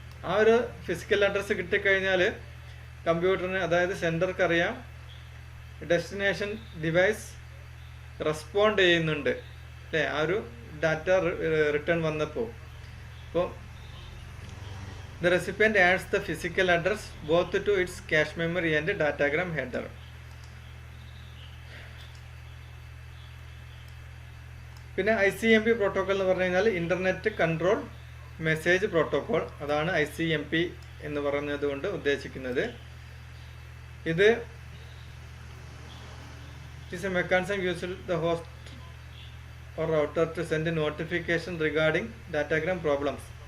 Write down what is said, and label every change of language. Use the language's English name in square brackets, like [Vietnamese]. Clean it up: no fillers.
[Malayalam] ആ ഒരു physical address കിട്ടിക്കഴിഞ്ഞാൽ കമ്പ്യൂട്ടറിന്, അതായത് സെൻഡർക്ക് അറിയാം ഡെസ്റ്റിനേഷൻ ഡിവൈസ് റെസ്പോണ്ട് ചെയ്യുന്നുണ്ട് അല്ലേ, ആ ഒരു ഡാറ്റ റിട്ടേൺ വന്നപ്പോൾ. അപ്പോൾ [English] the recipient adds the physical address both to its cache memory and datagram header. [Malayalam] പിന്നെ ICMP പ്രോട്ടോക്കോൾ എന്ന് പറഞ്ഞു കഴിഞ്ഞാൽ ഇൻ്റർനെറ്റ് കൺട്രോൾ മെസ്സേജ് പ്രോട്ടോക്കോൾ. അതാണ് ICMP എന്ന് പറഞ്ഞത് കൊണ്ട് ഉദ്ദേശിക്കുന്നത്. ഇത് [English] is a mechanism used the host or router to send a notification regarding datagram problems.